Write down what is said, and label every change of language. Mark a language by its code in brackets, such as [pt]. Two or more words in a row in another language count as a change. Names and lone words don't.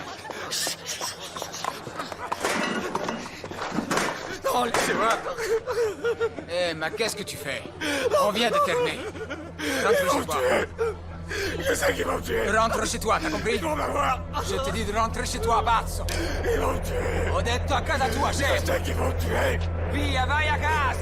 [fr] Non, laissez-moi! Eh, mais qu'est-ce que tu fais? On vient de terminer. Rentre chez toi. Je sais qu'ils vont me tuer! Rentre chez toi, t'as compris? Ils vont m'avoir! Je te dis de rentrer chez toi, pazzo! Ils vont me tuer! [it] Ho detto a casa tua, [fr] Je [it] chef! [fr] sais qu'ils vont me tuer! [it] Via, vai a casa!